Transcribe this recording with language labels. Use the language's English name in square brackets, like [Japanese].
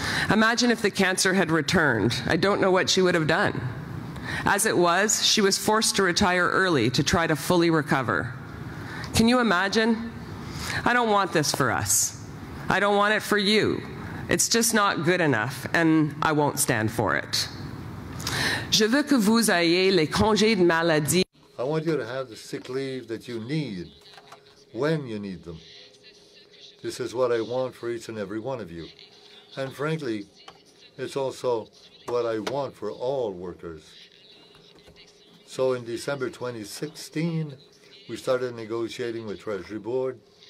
[English] Imagine if the cancer had returned. I don't know what she would have done. As it was, she was forced to retire early to try to fully recover. Can you imagine? I don't want this for us. I don't want it for you. It's just not good enough, and I won't stand for it. [French] Je veux que vous ayez les congés de maladie. [English] I want you to have the sick leave that you need, when you need them. This is what I want for each and every one of you. And frankly, it's also what I want for all workers. So in December 2016, we started negotiating with Treasury Board.